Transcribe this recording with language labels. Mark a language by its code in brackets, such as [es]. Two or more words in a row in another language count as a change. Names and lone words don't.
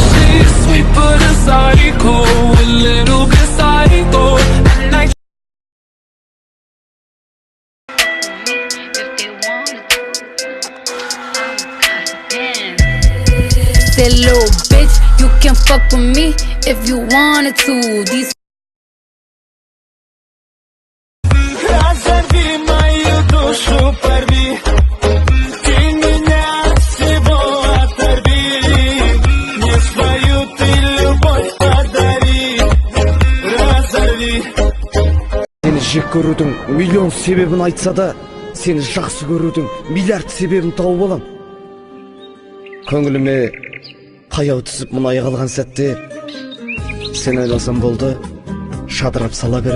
[en] She's sweet but a psycho, a little bit psycho. At night. Said little bitch, you can fuck with me if you wanted to. These [ru] Разорви мою душу, порви. Ты меня от всего оторви. Мне свою ты любовь подари. Разорви. [kk] Сені жек көрудің миллион себебін айтса да, сені жақсы көрудің миллиард себебін тауып алам. Көңіліме қаяу түсіп мұнай қалған сәтте, сен ойласам болды, шадырап сала берем.